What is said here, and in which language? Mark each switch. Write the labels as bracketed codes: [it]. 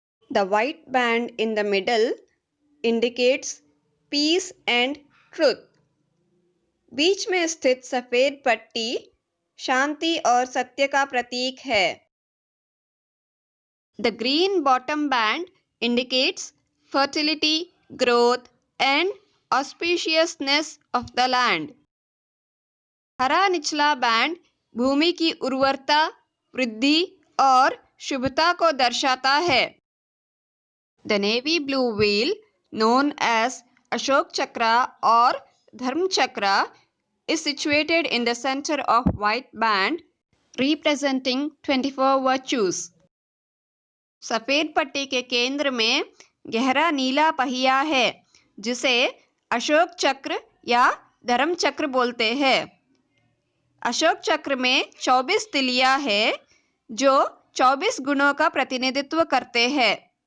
[en] The white band in the middle indicates peace and truth. [hi] बीच में स्थित सफ़ेद पट्टी शांति और सत्य का प्रतीक है। [en] The green bottom band indicates fertility, growth, and auspiciousness of the land. [hi] हरा निचला बैंड भूमि की उर्वरता, वृद्धि और शुभता को दर्शाता है। [en] The navy blue wheel, known as Ashok Chakra or Dharma Chakra, is situated in the center of white band, representing 24 virtues. [hi] सफेद पट्टी के केंद्र में गहरा नीला पहिया है, जिसे अशोक चक्र या धर्म चक्र बोलते हैं। अशोक चक्र में 24 तिलियां हैं, जो 24 गुणों का प्रतिनिधित्व करते हैं।